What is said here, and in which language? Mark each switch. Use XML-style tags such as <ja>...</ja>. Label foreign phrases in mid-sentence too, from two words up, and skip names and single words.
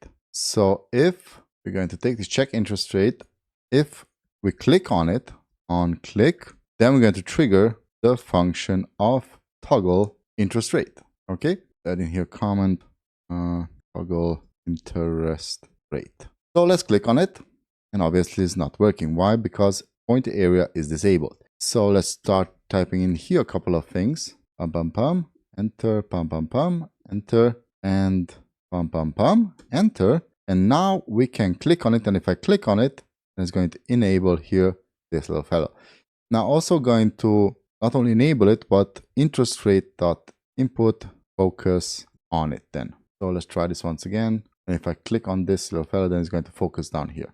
<en>So if we're going to take this check interest rate, if we click on it, on click, then we're going to trigger the function of toggle interest rate. Okay, add in here comment toggle interest rate. So let's click on it, and obviously it's not working. Why? Because pointer area is disabled. So let's start typing in here a couple of things. Pum pum pum, enter, pum pum pum, enter, and pum pum pum, enter. And now we can click on it, and if I click on it, then it's going to enable here this little fellow. Now also going to not only enable it, but interest rate dot input focus on it then. So let's try this once again. And if I click on this little fellow, then it's going to focus down here.</en>